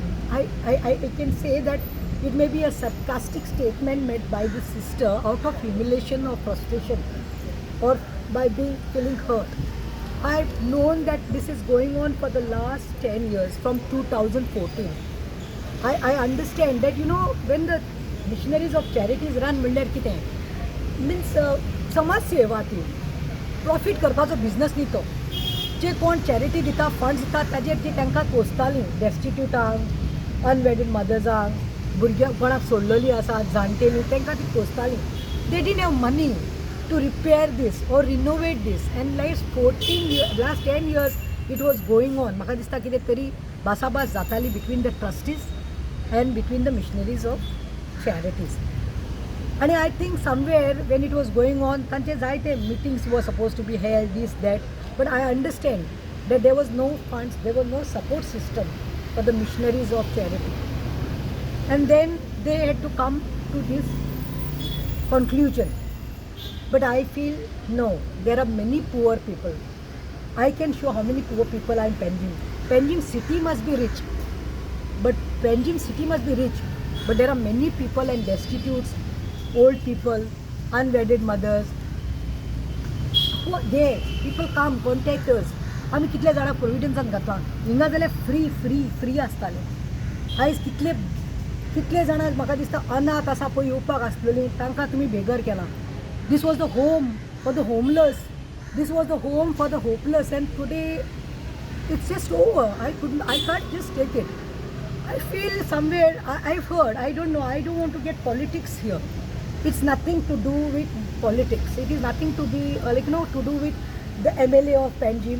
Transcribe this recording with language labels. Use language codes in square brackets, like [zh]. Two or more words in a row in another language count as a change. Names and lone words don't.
[en] I can say that it may be a sarcastic statement made by the sister out of humiliation or frustration or by feeling hurt. I've known that this is going on for the last 10 years, from 2014. I understand that, when the missionaries of charities run means [kok] समाज सेवा ती प्रॉफिट करपाचो बिझनस न्ही तो. जे कोण चॅरिटी दिता, फंड्स दिता, ताजेर ती तांकां पोसतालीं, डेस्टिट्यूटांक, [en] unwedded mothers, [kok] भुरग्यांक कोणाक सोडलेलीं आसा, जाणटेलीं, तांकां ती पोसतालीं. [en] they didn't have money to repair this or renovate this, and last 10 years it was going on. [kok] म्हाका दिसता कितें तरी भासाभास जाताली [en] between the trustees and between the missionaries of charities. And I think somewhere when it was going on, [kok] तांचे जायते [en] meetings were supposed to be held, this, that, but I understand that there was no funds, there was no support system for the missionaries of charity. And then they had to come to this conclusion. But I feel, no, there are many poor people. I can show how many poor people are in Panjim. Panjim city must be rich. But there are many people and destitutes, old people, unwedded mothers, who are there. People come, contact us. [kok] आमी कितले जाणां प्रोविडन्सान घातला, हिंगा जाल्यार फ्री आसताले. आयज कितले जाणां म्हाका दिसता अनाथ आसा पळय, येवपाक आसलेलीं, तांकां तुमी बेगर केला. [en] This was the home for the homeless. This was the home for the hopeless. And today, it's just over. I can't just take it. I feel somewhere, I've heard, I don't know, I don't want to get politics here. It's nothing to do with politics. It is nothing to be, to do with the MLA of Panjim.